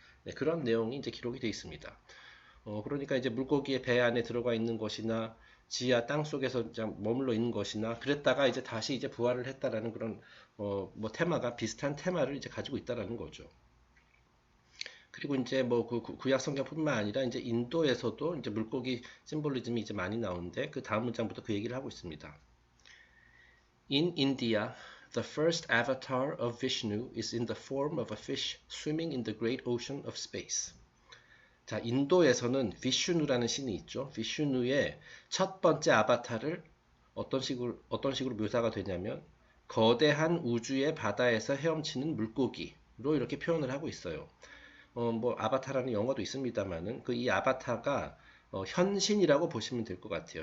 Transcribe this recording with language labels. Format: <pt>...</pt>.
<ko>네, 그런 내용이 이제 기록이 되어 있습니다. 그러니까 이제 물고기의 배 안에 들어가 있는 것이나 지하 땅 속에서 머물러 있는 것이나 그랬다가 이제 다시 이제 부활을 했다라는 그런 뭐 테마가 비슷한 테마를 이제 가지고 있다라는 거죠. 그리고 이제 뭐 그 구약 성경뿐만 아니라 이제 인도에서도 이제 물고기 심볼리즘이 이제 많이 나오는데 그 다음 문장부터 그 얘기를 하고 있습니다.</ko> <en>In India, the first avatar of Vishnu is in the form of a fish swimming in the great ocean of space.</en> <ko>자, 인도에서는 비슈누라는 신이 있죠. 비슈누의 첫 번째 아바타를 어떤 식으로 묘사가 되냐면 거대한 우주의 바다에서 헤엄치는 물고기로 이렇게 표현을 하고 있어요. 뭐 아바타라는 영어도 있습니다만은 그 이 아바타가 현신이라고 보시면 될 것 같아요.</ko>